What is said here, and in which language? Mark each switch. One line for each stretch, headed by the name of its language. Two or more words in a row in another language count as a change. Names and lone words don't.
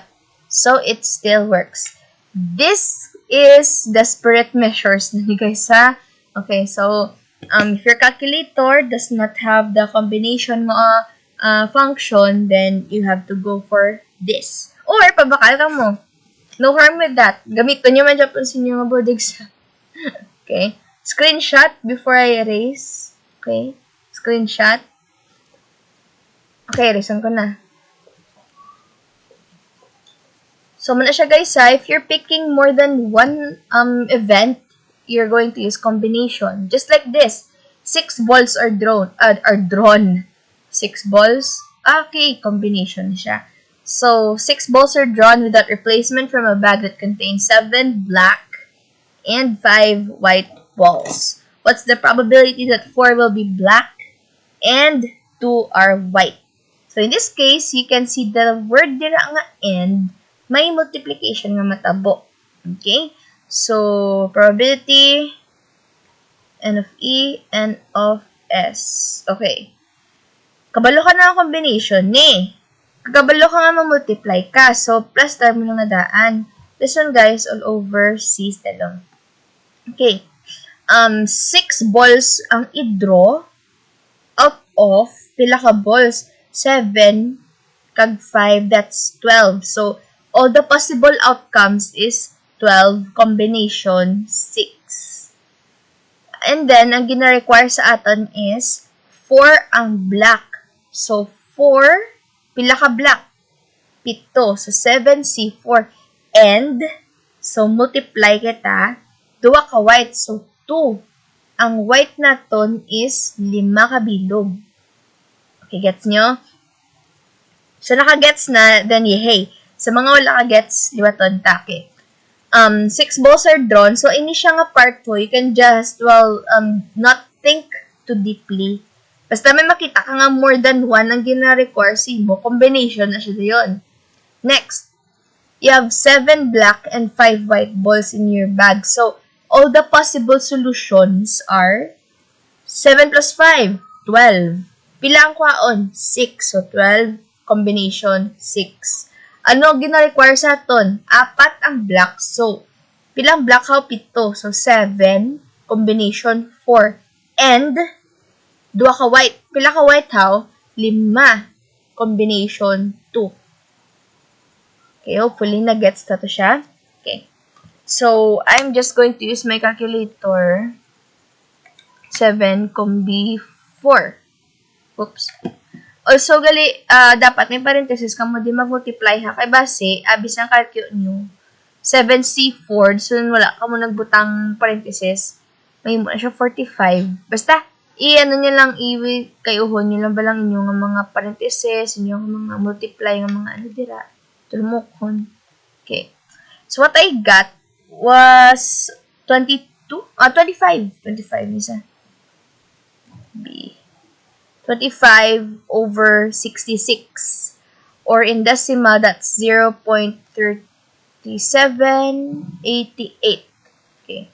English: So, it still works. This is desperate measures, guys, ha? Okay, so, if your calculator does not have the combination function, then you have to go for this. Or,
Hiligaynon: pabakal ka mo.
English: No harm with that.
Filipino: Gamitin nyo man dyan po sa inyo mga
English: board exam. Okay. Screenshot before I erase.
Hiligaynon: Okay. Screenshot. Okay, erasean ko na. So, muna siya, guys, ha.
English: If you're picking more than one event, you're going to use combination. Just like this. 6 balls are drawn. 6 balls.
Hiligaynon: Okay, combination siya.
English: So, 6 balls are drawn without replacement from a bag that contains 7 black and 5 white balls. What's the probability that 4 will be black and 2 are white? So in this case, you can see the word
Hiligaynon: dira nga
English: and may multiplication
Hiligaynon: nga matabo.
English: Okay? So probability n of E, n of S. Okay.
Hiligaynon: Kabalo ka na ang combination ni. Kabalo ka nga ma-multiply ka. So
English: plus term
Hiligaynon: lang nadaan.
English: This one guys all over C stelong.
Hiligaynon: Okay.
English: 6 balls
Hiligaynon: ang i-draw
English: out of
Hiligaynon: pila ka balls? 7 kag 5,
English: that's 12. So, all the possible outcomes is 12 combination 6. And then,
Hiligaynon: ang gina-require sa aton is 4 ang black. So, 4, pila ka black? 7. So, 7C4. And, so, multiply kita, 2 ka white. So, 2. Ang white naton is 5 ka bilog. Okay, gets nyo? So, naka-gets na, then yehey. Sa mga wala ka-gets, liwaton take. 6 balls are drawn. So, ini siya nga part po,
English: you can just, not think too deeply.
Hiligaynon: Basta may makita ka nga
English: more than 1
Hiligaynon: ang gina-require mo, combination na siya yun.
English: Next, you have 7 black and 5 white balls in your bag. So, all the possible solutions are 7 plus 5, 12.
Hiligaynon: Pila ang kwaon? 6. So,
English: 12 combination 6.
Hiligaynon: Ano gina-require sa aton? 4 ang black. So, pilang black how? 7. So,
English: 7 combination 4.
Hiligaynon: And, 2 ka white. Pila ka white how?
English: 5 combination 2.
Hiligaynon: Okay, hopefully na-gets na to siya. Okay.
English: So, I'm just going to use my calculator. 7 combi 4. Oops. Also,
Hiligaynon: dapat may parenthesis ka mo di mag-multiply ha. Kay base, abis ng calculate nyo, 7C4. So, wala ka mo nagbutang parenthesis. May mo na siya 45. Basta, i-ano nyo lang, kayuhon nyo lang ba lang inyong mga parenthesis, inyong mga multiply, ng mga ano dira. Tulmukon.
English: Okay. So, what I got was 25. 25 isa. B. 25 over 66. Or in decimal, that's 0.3788. Okay.